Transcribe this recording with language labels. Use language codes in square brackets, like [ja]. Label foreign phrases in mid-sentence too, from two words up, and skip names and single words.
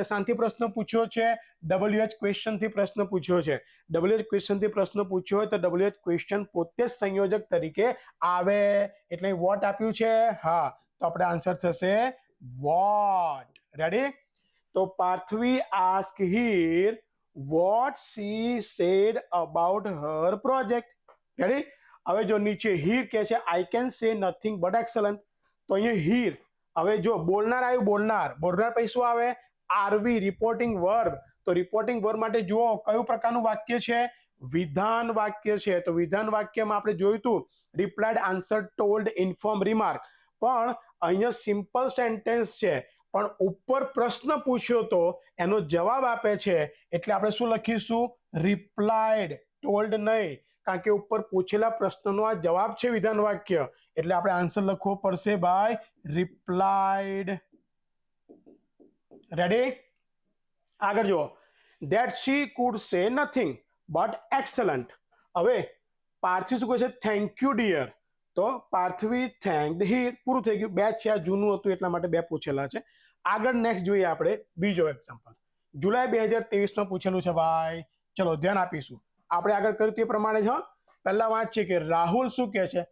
[gu] શાંતિ પ્રશ્ન પૂછ્યો છે, [en] WH question [gu] થી પ્રશ્ન પૂછ્યો છે. [en] WH question [gu] થી પ્રશ્ન પૂછ્યો હોય તો [en] WH question [gu] પોતે જ સંયોજક તરીકે આવે, એટલે વોટ આપ્યું છે. હા, તો આપણે આન્સર થશે વોટ. રેડી? [en] તો પૃથ્વી ask her what she said about her project. [gu] રેડી? હવે જો નીચે હીર કે છે [en] I can say nothing but excellent, [gu] તો અહીંયા હીર. હવે જો બોલનાર આવ્યું, બોલનાર, બોલનાર પછી શું આવે? [en] RV, reporting verb. [gu] તો [en] reporting verb [gu] માટે જુઓ કયું પ્રકારનું વાક્ય છે? વિધાન વાક્ય છે. તો વિધાન વાક્યમાં આપણે જોયું હતું [en] replied, answer, told, inform, remark. [gu] પણ અહીંયા [en] simple sentence [gu] છે, પણ ઉપર પ્રશ્ન પૂછ્યો તો એનો જવાબ આપે છે, એટલે આપણે શું લખીશું? રિપ્લાઇડ, ટોલ્ડ નહીં, કારણ કે ઉપર પૂછેલા પ્રશ્નનો આ જવાબ છે વિધાન વાક્ય, એટલે આપણે આન્સર લખવો પડશે બાય રિપ્લાઇડ. રેડી? આગળ જુઓ, [en] that she could say nothing but excellent. [gu] હવે પાર્થિવ શું કહે છે? [en] thank you dear. [gu] તો પાર્થવી [en] thanked her, [gu] પૂરું થઈ ગયું. બે છે, આ જૂનું હતું એટલા માટે બે પૂછેલા છે. આગળ નેક્સ્ટ જોઈએ આપણે બીજો એક્ઝામ્પલ. જુલાઈ 2023માં પૂછેલું છે ભાઈ. ચલો ધ્યાન આપીશું. આપણે આગળ કર્યું તે પ્રમાણે જ. પહેલા વાત છે કે રાહુલ શું કહે છે?